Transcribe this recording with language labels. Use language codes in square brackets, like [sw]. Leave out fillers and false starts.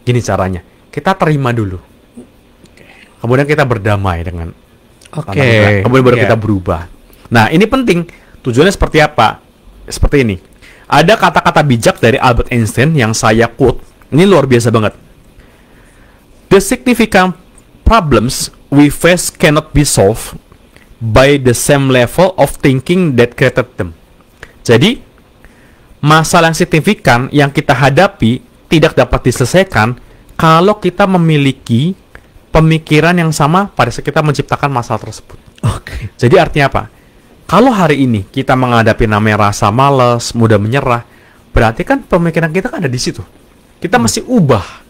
[id] Gini caranya, kita terima dulu, kemudian kita berdamai dengan kemudian baru kita berubah. Nah ini penting. Tujuannya seperti apa? Seperti ini. Ada kata-kata bijak dari Albert Einstein yang saya quote. Ini luar biasa banget. [en] The significant problems we face cannot be solved by the same level of thinking that created them. [id] Jadi, masalah yang signifikan yang kita hadapi tidak dapat diselesaikan kalau kita memiliki pemikiran yang sama pada saat kita menciptakan masalah tersebut. Jadi artinya apa? Kalau hari ini kita menghadapi namanya rasa malas, mudah menyerah, berarti kan pemikiran kita kan ada di situ. Kita mesti ubah.